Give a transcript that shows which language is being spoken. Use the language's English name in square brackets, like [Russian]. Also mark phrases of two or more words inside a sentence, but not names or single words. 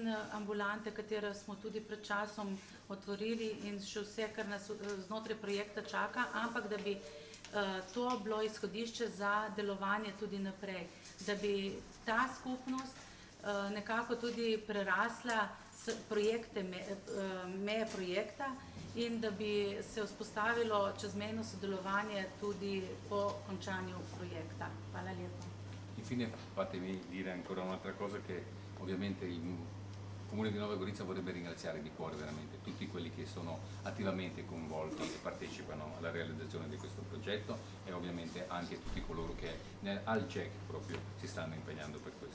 [Slovenian] ambulante, katere smo tudi pred časom otvorili, in še vse, kar nas znotraj projekta čaka, ampak da bi to bilo izhodišče za delovanje tudi naprej, da bi ta skupnost nekako tudi prerasla projekte, meje projekta, in da bi se vzpostavilo čezmejno sodelovanje tudi po končanju projekta. Hvala lepa. [Italian] Infine fatemi dire ancora un'altra cosa, che ovviamente il Comune di Nova Gorica vorrebbe ringraziare di cuore veramente tutti quelli che sono attivamente coinvolti e partecipano alla realizzazione di questo progetto, e ovviamente anche tutti coloro che al GEC proprio si stanno impegnando per questo.